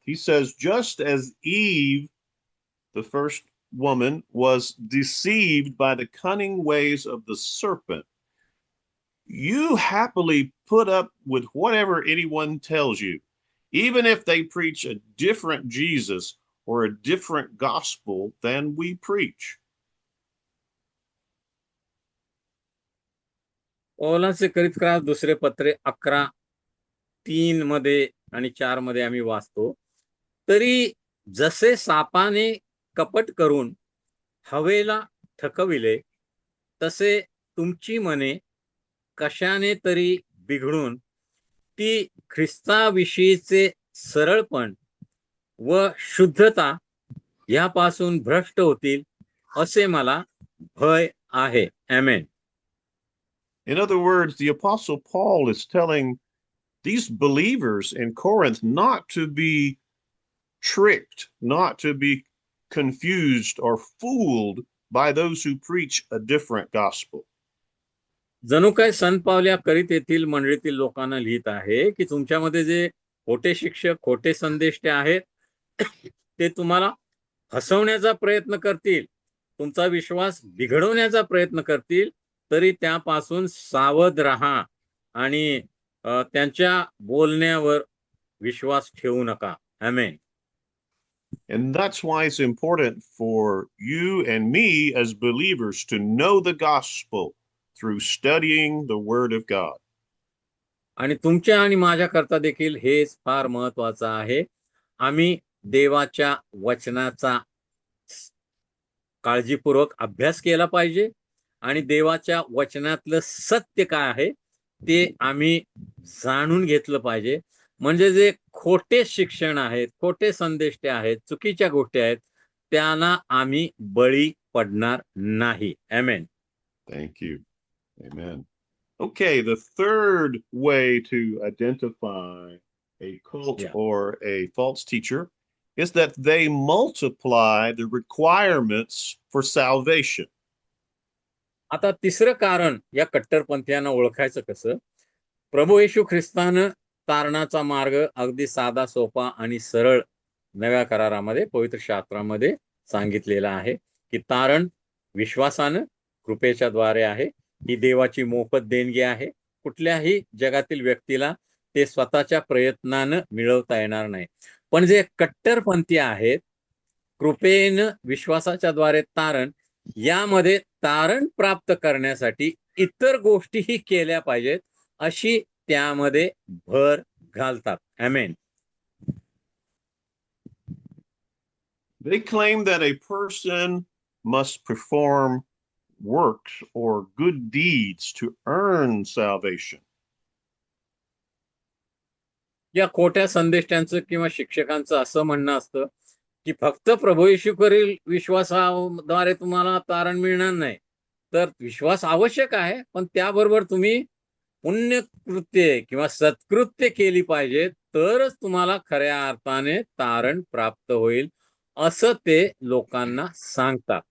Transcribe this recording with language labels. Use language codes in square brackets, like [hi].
[en] He says, just as Eve, the first woman, was deceived by the cunning ways of the serpent, you happily put up with whatever anyone tells you, even if they preach a different Jesus or a different gospel than we preach. [mr] पौलाचे करीत दुसरे पत्रे 11:3 मध्ये आणि 4 मध्ये आम्ही वाचतो, तरी जसे सापाने कपट करून हवेला थकविले, तसे तुमची मने कशाने तरी बिघडून ती ख्रिस्ताविषयीचे सरळपण व शुद्धता यापासून भ्रष्ट होतील, असे मला भय आहे. आमेन. [en] In other words, the Apostle Paul is telling these believers in Corinth not to be tricked, not to be confused or fooled by those who preach a different gospel. [mr] जणू काय संत पावले या करीत येथील मंडळीतील लोकांना लिहित आहे की तुमच्यामध्ये जे खोटे शिक्षक, खोटे संदेष्टे आहेत, ते तुम्हाला फसवण्याचा प्रयत्न करतील, तुमचा विश्वास बिघडवण्याचा प्रयत्न करतील, तरी त्यापासून सावध राहा आणि त्यांच्या बोलण्यावर विश्वास ठेवू नका. आमेन. [en] And that's why it's important for you and me as believers to know the gospel through studying the word of God. [mr] आणि तुमच्या आणि माझ्या करता देखील हेच फार महत्वाचं आहे. आम्ही देवाच्या वचनाचा काळजीपूर्वक अभ्यास केला पाहिजे आणि देवाच्या वचनातलं सत्य काय आहे ते आम्ही जाणून घेतलं पाहिजे. म्हणजे जे खोटे शिक्षण आहेत, खोटे संदेष्टे आहेत, चुकीच्या गोष्टी आहेत, त्यांना आम्ही बळी पडणार नाही. आमेन. [en] Thank you. Amen. Okay, the third way to identify a cult or a false teacher is that they multiply the requirements for salvation. [mr] आता तिसरं कारण या कट्टरपंथीयांना ओळखायचं कसं? प्रभू येशू ख्रिस्तानं तारणाचा मार्ग अगदी साधा, सोपा आणि सरळ नव्या करारामध्ये, पवित्र शास्त्रामध्ये सांगितलेला आहे की तारण विश्वासानं कृपेच्या द्वारे आहे. ही देवाची मोफत देणगी आहे. कुठल्याही जगातील व्यक्तीला ते स्वतःच्या प्रयत्नानं मिळवता येणार नाही. पण जे कट्टरपंथी आहेत, कृपेनं विश्वासाच्या द्वारे तारण, यामध्ये तारण प्राप्त करण्यासाठी इतर गोष्टीही केल्या पाहिजेत अशी त्यामध्ये भर घालतात. आमेन. [en] They claim that a person must perform works or good deeds to earn salvation. [mr] या खोट्या संदेष्टांचं किंवा शिक्षकांचं असं म्हणणं असतं की फक्त प्रभू येशूवरील विश्वासाद्वारे तुम्हाला तारण मिळणार नाही. तर विश्वास आवश्यक आहे, पण त्याबरोबर तुम्ही पुण्यकृत्य किंवा सत्कृत्य केली पाहिजे, तरच तुम्हाला खऱ्या अर्थाने तारण प्राप्त होईल, असं ते लोकांना सांगतात.